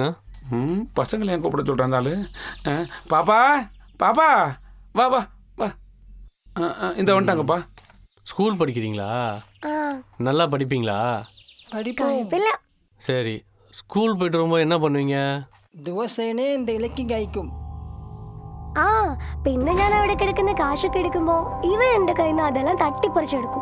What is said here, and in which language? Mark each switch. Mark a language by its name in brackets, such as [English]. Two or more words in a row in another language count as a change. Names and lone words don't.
[Tamil] பசங்களை ஏன் கூப்பிட சொல்றாந்தாலு? பாப்பா பாப்பா வா வா வா. இந்த வந்துட்டாங்கப்பா. ஸ்கூல் படிக்கிறீங்களா? நல்லா படிப்பீங்களா? படிப்போம். சரி, ஸ்கூல் போயிட்டு வரும்போது என்ன பண்ணுவீங்க? [Malayalam] ദിവസേന എന്തെങ്കിലും കഴിക്കും. പിന്നെ ഞാൻ അവിടെ കിടക്കുന്ന കാശൊക്കെ എടുക്കുമ്പോ ഇവ എന്റെ കയ്യിൽ നിന്ന് അതെല്ലാം തട്ടിപ്പറിച്ചെടുക്കും.